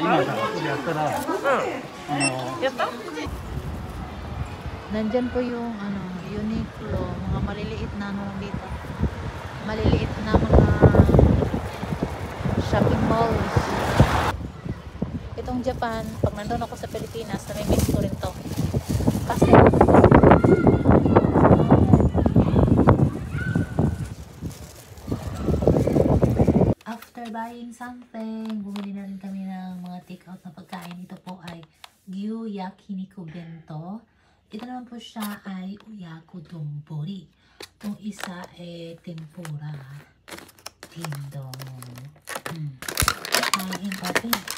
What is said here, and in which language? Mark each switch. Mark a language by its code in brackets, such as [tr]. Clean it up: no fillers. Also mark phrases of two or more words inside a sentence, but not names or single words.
[ja] 今やったら、やった？ [tl] Nandyan po yung Uniqlo, mga maliliit na dito. Maliliit na mga [en] shopping malls. [tl] Itong Japan, pag nandun ako sa Pilipinas, nami-miss ko rin to. [en] Kasi after buying something, [tl] bumili na rin kami ng mga take-out na pagkain. Ito po ay Gyu Yakiniku Bento. Ito naman po siya ay Uyako Donbori. Itong isa ay tempura. Tindong. Kain natin.